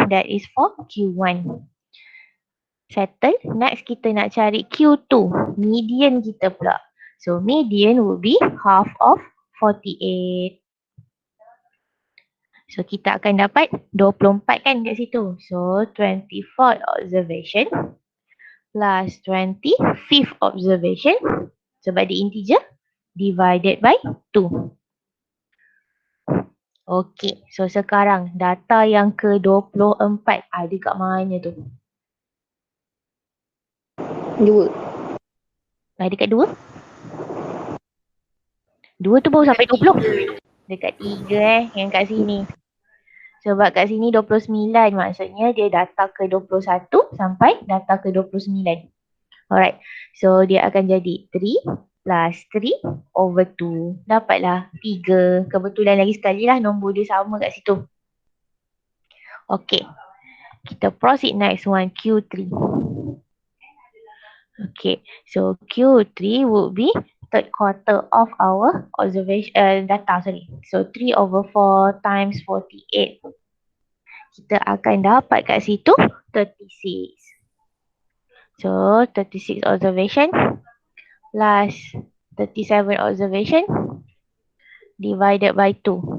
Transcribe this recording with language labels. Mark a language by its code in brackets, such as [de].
[en] That is for Q1. Settle. [ms] Next kita nak cari Q2. Median kita pula. [en] So median will be half of 48. [ms] So kita akan dapat 24 kan kat situ. [en] So 24th observation plus 25th observation [ms] sebab dia [en] integer divided by 2. [ms] Okay, so sekarang data yang ke-24 ada kat mana tu? 2. Ada kat 2? 2 tu baru sampai 20. Dekat 3 yang kat sini. Sebab kat sini 29 maksudnya dia data ke-21 sampai data ke-29. Alright, so dia akan jadi 3 plus 3 over 2. Dapatlah 3. Kebetulan lagi sekali lah nombor dia sama kat situ. [en] Okay, kita proceed next one, Q3. Okay, so Q3 would be third quarter of our observation data, sorry. So 3 over 4 times 48. [ms] Kita akan dapat kat situ 36. [en] So 36 observation plus 37 observation divided by 2.